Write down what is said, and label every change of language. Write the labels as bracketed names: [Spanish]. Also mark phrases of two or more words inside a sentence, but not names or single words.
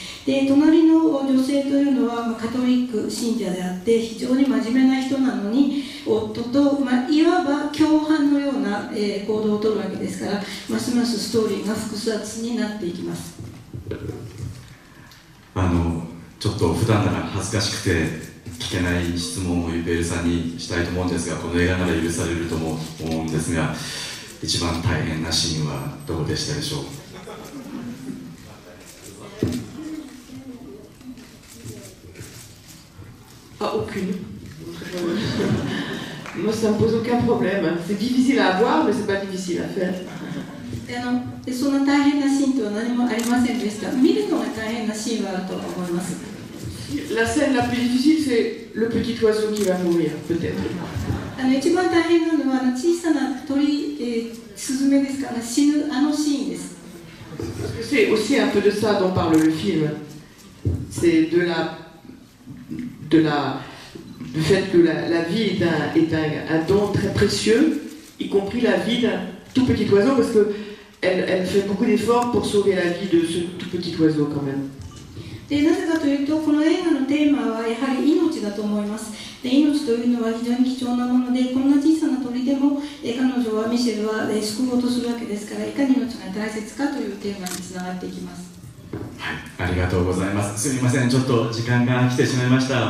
[Japanese] で隣の女性というのはカトリック信者であって非常に真面目な人なのに夫と、いわば共犯のような行動をとるわけですから、ますますストーリーが複雑になっていきます。ちょっと普段なら恥ずかしくて聞けない質問をユペールさんにしたいと思うんですが、この映画なら許されるとも思うんですが、一番大変なシーンはどこでしたでしょう？ [French] Ah, aucune. Moi, ça me pose aucun problème. C'est difficile à avoir, mais c'est pas difficile à faire. [Japanese] そんな大変なシーンとは何もありませんでした。見るのが大変なシーンはあると思います。 [French] La scène la plus difficile, c'est le petit oiseau qui va mourir, peut-être. [Japanese] 一番大変なのは小さな鳥、スズメですから死ぬあのシーンです。 [French] C'est aussi un peu de ça dont parle le film. C'est du fait que la vie est un don très précieux, y compris la vie d'un tout petit oiseau, parce qu'elle fait beaucoup d'efforts pour sauver la vie de ce tout petit oiseau quand même. [Japanese] でなぜかというと、この映画のテーマはやはり命だと思います。で命というのは非常に貴重なもので、こんな小さな鳥でも彼女はミシェルは救おうとするわけですから、いかに命が大切かというテーマにつながっていきます。はい、ありがとうございます。すみません、ちょっと時間が来てしまいました。